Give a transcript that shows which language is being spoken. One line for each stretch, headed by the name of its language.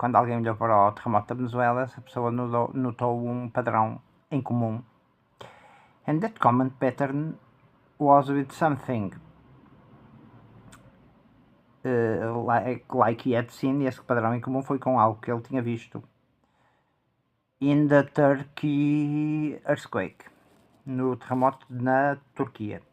Portuguese: Quando alguém olhou para o terremoto da Venezuela, essa pessoa notou um padrão em comum.
English: And that common pattern was with something like he had seen.
Portuguese: Esse padrão em comum foi com algo que ele tinha visto
English: in the Turkey earthquake,
Portuguese: no terremoto na Turquia.